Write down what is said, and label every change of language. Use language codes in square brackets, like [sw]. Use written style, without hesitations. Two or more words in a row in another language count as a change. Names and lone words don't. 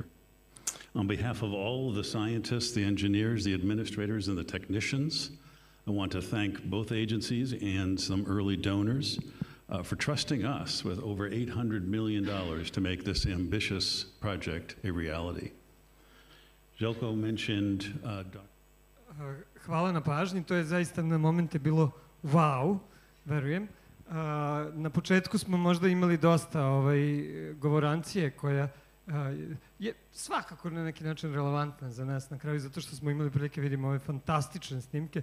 [en] On behalf of all of the scientists, the engineers, the administrators, and the technicians, I want to thank both agencies and some early donors for trusting us with over $800 million to make this ambitious project a reality. Željko mentioned [sr] Hvala na pažnji, to je zaista na momente bilo wow, verujem. Na početku smo možda imali dosta govorancije koja je svakako na neki način relevantna za nas na kraju, zato što smo imali prilike vidimo ove fantastične snimke.